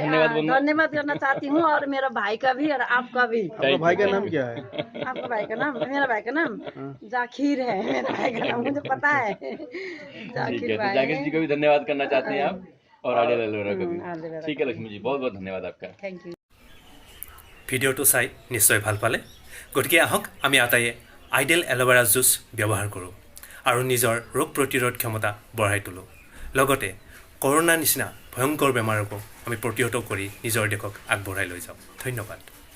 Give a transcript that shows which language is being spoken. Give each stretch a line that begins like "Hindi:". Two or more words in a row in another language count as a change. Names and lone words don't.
Hindi: धन्यवाद करना चाहती हूँ और मेरा भाई का भी और आपका भी। आपका भाई का नाम क्या है? आपका भाई का नाम? मेरा भाई का नाम जाकिर है। मेरा भाई का नाम मुझे पता है, जाकिर भाई। जाकिर जी को भी धन्यवाद करना चाहते हैं आप और आइडियल एलोवेरा को भी। ठीक है लक्ष्मी जी, बहुत बहुत धन्यवाद आपका।
English: Thank you.
Assamese: ভিডিঅ'টো চাই নিশ্চয় ভাল পালে গতিকে আহক আমি আটাইয়ে আইডিয়েল এল'ভেৰা জুচ ব্যৱহাৰ কৰোঁ আৰু নিজৰ ৰোগ প্ৰতিৰোধ ক্ষমতা বঢ়াই তোলোঁ লগতে কৰোণা নিচিনা ভয়ংকৰ বেমাৰকো আমি প্ৰতিহত কৰি নিজৰ দেশক আগবঢ়াই লৈ যাওঁ ধন্যবাদ।